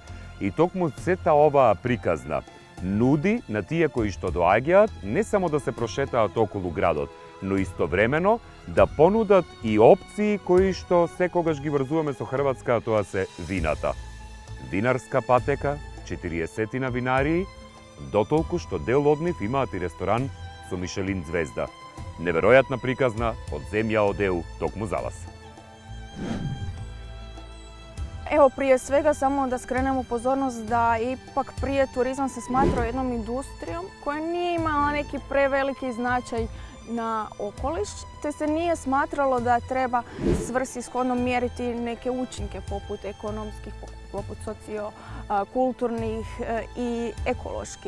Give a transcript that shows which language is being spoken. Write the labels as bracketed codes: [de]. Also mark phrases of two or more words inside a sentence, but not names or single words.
[mk] И токму сета оваа приказна нуди на тие кои што доаѓаат не само да се прошетаат околу градот, но истовремено да понудат и опции кои што секогаш ги врзуваме со Хрватска, а тоа се вината. Винарска патека, 40 винарии, дотолку што дел од нив имаат и ресторан со Мишелин звезда. Неверојатна приказна од земја од ЕУ, токму за вас. [hr] Evo, prije svega samo da skrenemo pozornost da ipak prije turizam se smatrao jednom industrijom koja nije imala neki preveliki značaj na okoliš, te se nije smatralo da treba svrsishodno mjeriti neke učinke poput ekonomskih, poput sociokulturnih i ekoloških.